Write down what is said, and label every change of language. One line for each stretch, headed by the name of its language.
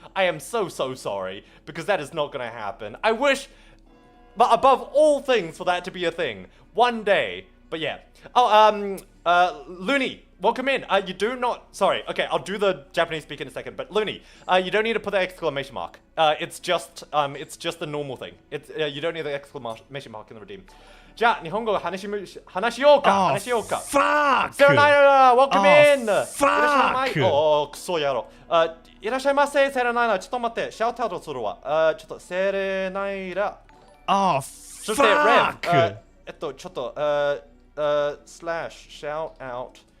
English: I am so say, because that is not gonna happen. I wish, but above all things, for that to be a thing. One day. But yeah. Oh, Looney, welcome in. You do not, sorry, okay, I'll do the Japanese speak in a second, but Looney, you don't need to put the exclamation mark. It's just the normal thing. You don't need the exclamation mark in the redeem.
Japanese: じゃあ、日本語話しようか。
English: Fuck! Serenayra, welcome in! Fuck!
Japanese: クソ野郎。いらっしゃいませ、セレナイラ。ちょっと待って、シャウトアウトするわ。ちょっと、セレナイラ。そして、Rev。ちょっと、
English: slash, shout out.